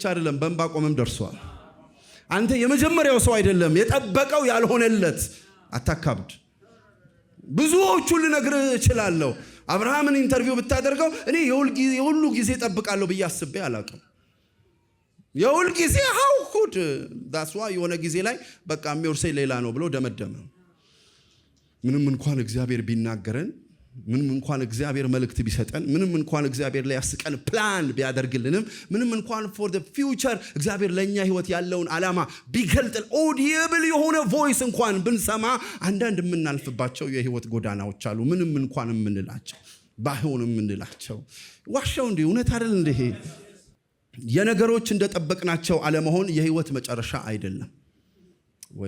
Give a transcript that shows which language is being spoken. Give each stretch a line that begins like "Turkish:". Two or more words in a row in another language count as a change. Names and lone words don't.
Amharic: አይደለም በዕንባቆምም ደርሷል። አንተ የመጀመሪያው ሰው አይደለም የጠበቀው ያልሆነለት። አታካብድ። ብዙዎቹን ልነግርህ እችላለሁ። አብርሃምን ኢንተርቪው ብታደርገው እኔ የሁሉ ጊዜ ጠብቃለሁ ብዬ አስቤ አላውቅም። የሁል ጊዜ
English: how could that's why
Amharic: የሆነ ጊዜ ላይ በቃ የሚወርሰኝ ሌላ ነው ብሎ ደመደመ። ምንም እንኳን እግዚአብሔር ቢናገረን፣ ምንም እንኳን እግዚአብሔር መልእክት ቢሰጠን፣ ምንም እንኳን እግዚአብሔር ላይ ያስቀን ፕላን ቢያደርግልንም፣ ምንም እንኳን
English: for the future
Amharic: እግዚአብሔር ለኛ ህይወት ያለውን ዓላማ ቢገልጥ ኦዲብል የሆነ ቮይስ እንኳን ብንሰማ አንዳንድ የምናልፍባቸው የህይወት ጎዳናዎች አሉ። ምንም እንኳን የምንላቸው ባይሆንም የምንላቸው ዋሻው እንዴ እውነት አይደል እንዴ? የነገሮች እንደጠበቅናቸው አለመሆን የህይወት መጨረሻ አይደለም ወይ?